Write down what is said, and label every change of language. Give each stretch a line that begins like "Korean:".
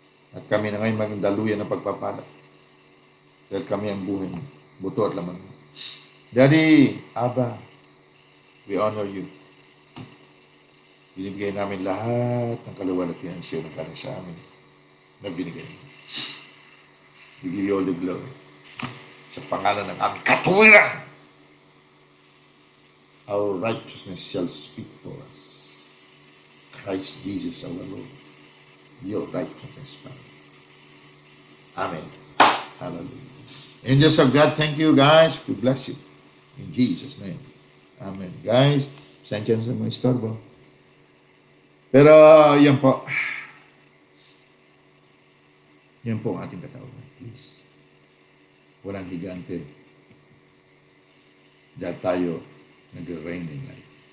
Filipino: At kami na ngayon maging daluyan ng pagpapala. Dahil kami ang buhay mo, buto at laman mo. Daddy, Abba,
English: we honor you.
Filipino: Binibigay namin lahat ng kaluwalhatian siya na galing sa amin na binigay mo.
English: We give you all the glory.
Filipino: Sa pangalan ng aming katuwiran,
English: our righteousness shall speak for us. Christ Jesus our Lord, your righteousness, Father. Amen. Hallelujah. Angels of God, thank you guys. We bless you. In Jesus' name. Amen.
Filipino: Guys, sensya na sa mga istorbo. Pero, yan po. Yan po ang ating katawan. Please. Walang higante. Dahil tayo nag-
English: reign in life.